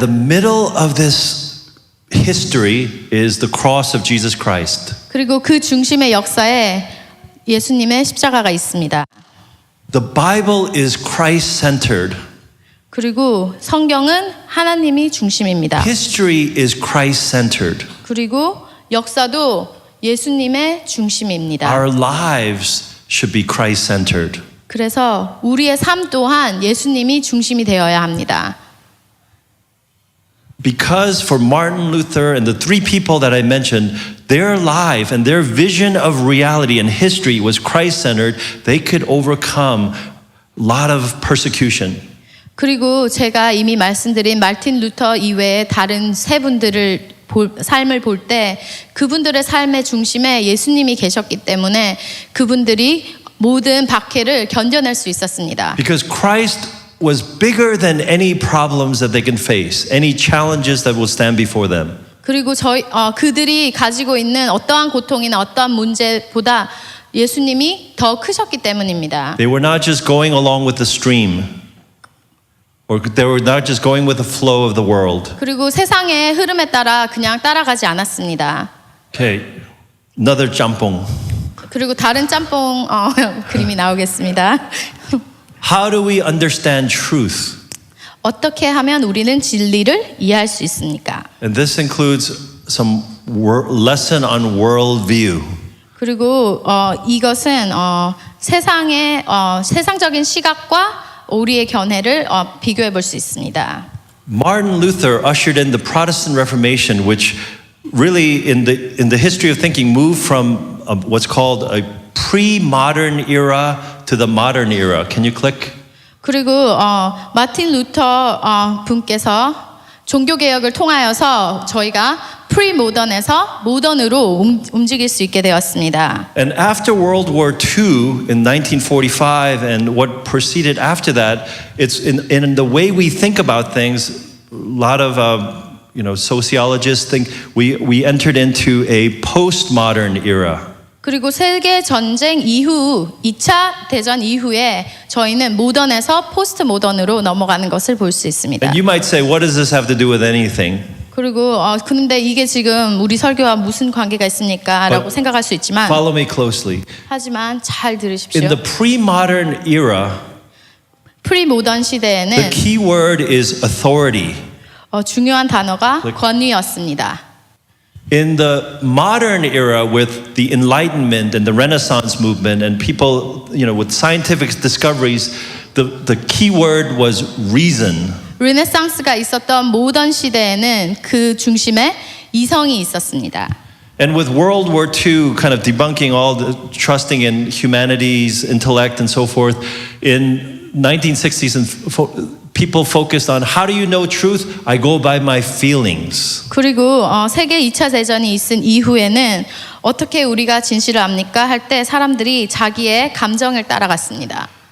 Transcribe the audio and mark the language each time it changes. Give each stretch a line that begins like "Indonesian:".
English: And the middle of this history is the cross of Jesus Christ.
Korean: 그리고 그 중심의 역사에 예수님의 십자가가 있습니다.
English: The Bible is Christ-centered.
Korean: 그리고 성경은 하나님이 중심입니다.
English: History is Christ-centered.
Korean: 그리고 역사도 예수님의 중심입니다.
English: Our lives should be Christ-centered.
Korean: 그래서 우리의 삶 또한 예수님이 중심이 되어야 합니다.
English: Because for Martin Luther and the three people that I mentioned, their life and their vision of reality and history was Christ-centered, they could overcome a lot of persecution.
Korean: 그리고 제가 이미 말씀드린 마틴 루터 이외의 다른 세 분들을 삶을 볼 때 그분들의 삶의 중심에 예수님이 계셨기 때문에 그분들이 모든 박해를 견뎌낼 수 있었습니다.
English: Because Christ was bigger than any problems that they can face, any challenges that will stand before them.
Korean: 그리고 그들이 가지고 있는 어떠한 고통이나 어떠한 문제보다 예수님이 더 크셨기 때문입니다.
English: They were not just going along with the stream. Or they were not just going with the flow of the world.
Korean: 그리고 세상의 흐름에 따라 그냥 따라가지 않았습니다.
English: Okay, another jambong.
Korean: 그리고 다른 짬뽕 그림이 나오겠습니다.
English: How do we understand truth?
Korean: 어떻게 하면 우리는 진리를 이해할 수 있습니까?
English: And this includes some lesson on worldview.
Korean: 그리고 이것은 세상적인 시각과 우리의 견해를 비교해 볼 수 있습니다.
English: Martin Luther ushered in the Protestant Reformation, which really in the history of thinking moved from what's called a pre-modern era to the modern era. Can you click?
Korean: 그리고 마틴 루터 분께서 종교 개혁을 통하여서 저희가 프리모던에서 모던으로 움직일 수 있게 되었습니다.
English: And after World War II in 1945 and what proceeded after that, it's in the way we think about things. A lot of sociologists think we entered into a postmodern era.
Korean: 그리고 세계 전쟁 이후 2차 대전 이후에 저희는 모던에서 포스트 모던으로 넘어가는 것을 볼 수 있습니다.
English: And you might say, what does this have to do with anything?
Korean: 그리고 그런데 이게 지금 우리 설교와 무슨 관계가 있습니까? 라고 생각할 수 있지만
English: Follow me closely.
Korean: 하지만 잘 들으십시오.
English: In the pre-modern era,
Korean: 프리모던
English: the
Korean: 시대에는
English: key word is authority.
Korean: 중요한 단어가 권위였습니다.
English: In the modern era with the Enlightenment and the Renaissance movement and people, with scientific discoveries, the key word was reason.
Korean: 르네상스가 있었던 모던 시대에는 그 중심에 이성이 있었습니다.
English: And with World War II kind of debunking all the trusting in humanity's intellect and so forth, in 1960s and people focused on how do you know truth? I go by my feelings.
Korean: 그리고 세계 2차 대전이 있은 이후에는 어떻게 우리가 진실을 압니까? 할 때 사람들이 자기의 감정을 따라갔습니다.